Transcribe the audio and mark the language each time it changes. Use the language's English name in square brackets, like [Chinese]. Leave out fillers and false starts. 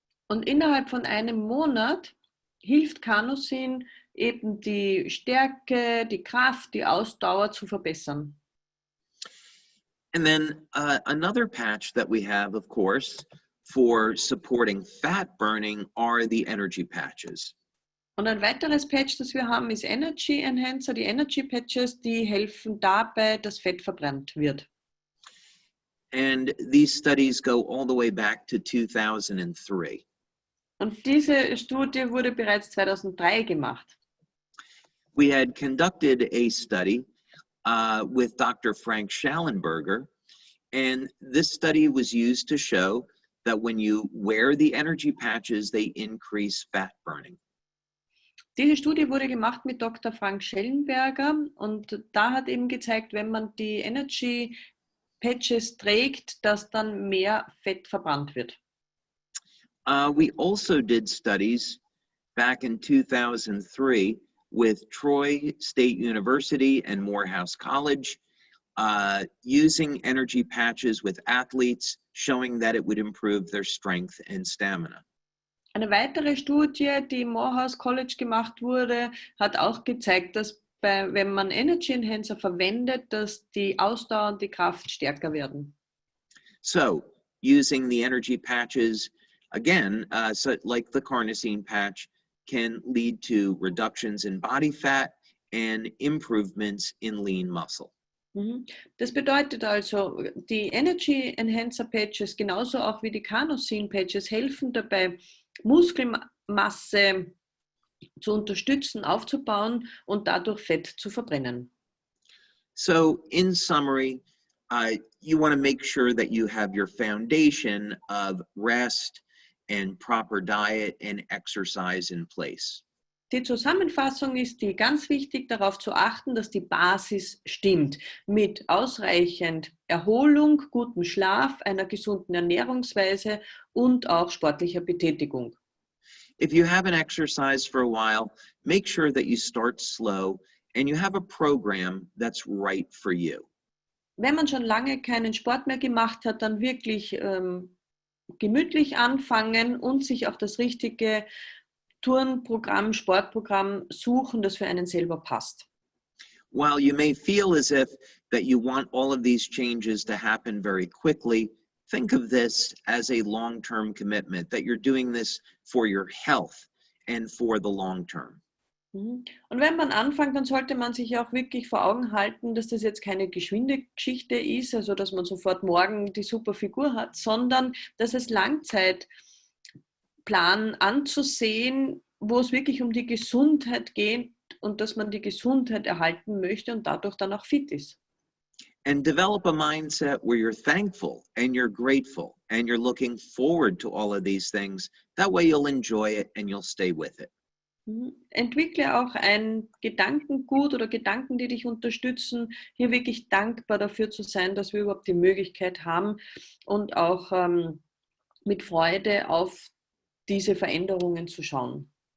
[German] Und innerhalb von einem Monat hilft Carnosin eben die Stärke, die Kraft, die Ausdauer zu verbessern. [English] And then another patch that we have, of course, for supporting fat burning are the energy patches. [German] Und ein weiteres Patch, das wir haben, ist Energy Enhancer. Die Energy Patches, die helfen dabei, dass Fett verbrannt wird. [English] And these studies go all the way back to 2003. [German] Und diese Studie wurde bereits 2003 gemacht. [English] We had conducted a study with Dr. Frank Schallenberger, and this study was used to show that when you wear the energy patches, they increase fat burning. [German] Diese Studie wurde gemacht mit Dr. Frank Schellenberger und da hat eben gezeigt, wenn man die Energy Patches trägt, dass dann mehr Fett verbrannt wird. [English] We also did studies back in 2003 with Troy State University and Morehouse College using energy patches with athletes, showing that it would improve their strength and stamina. [German] Eine weitere Studie, die im Morehouse College gemacht wurde, hat auch gezeigt, dass wenn man Energy Enhancer verwendet, dass die Ausdauer und die Kraft stärker werden. [English] So, using the energy patches, again, so like the carnosine patch, can lead to reductions in body fat and improvements in lean muscle. [German] Das bedeutet also, die Energy Enhancer Patches, genauso auch wie die Carnosine Patches, helfen dabei, Muskelmasse zu unterstützen, aufzubauen und dadurch Fett zu verbrennen. [English] So, in summary, you want to make sure that you have your foundation of rest and proper diet and exercise in place. [German] Die Zusammenfassung ist die ganz wichtig, darauf zu achten, dass die Basis stimmt, mit ausreichend Erholung, gutem Schlaf, einer gesunden Ernährungsweise und auch sportlicher Betätigung. [English] If you haven't exercised for a while, make sure that you start slow and you have a program that's right for you. [German] Wenn man schon lange keinen Sport mehr gemacht hat, dann wirklich gemütlich anfangen und sich auch das richtige Turnprogramm, Sportprogramm suchen, das für einen selber passt. [English] While you may feel as if that you want all of these changes to happen very quickly, think of this as a long-term commitment, that you're doing this for your health and for the long term. [German] Und wenn man anfängt, dann sollte man sich auch wirklich vor Augen halten, dass das jetzt keine geschwinde Geschichte ist, also dass man sofort morgen die super Figur hat, sondern dass es Langzeitplan anzusehen, wo es wirklich um die Gesundheit geht und dass man die Gesundheit erhalten möchte und dadurch dann auch fit ist. [English] And develop a mindset where you're thankful and you're grateful and you're looking forward to all of these things. That way you'll enjoy it and you'll stay with it. [German] Entwickle auch ein Gedankengut oder Gedanken, die dich unterstützen, hier wirklich dankbar dafür zu sein, dass wir überhaupt die Möglichkeit haben und auch mit Freude auf diese Veränderungen zu schauen.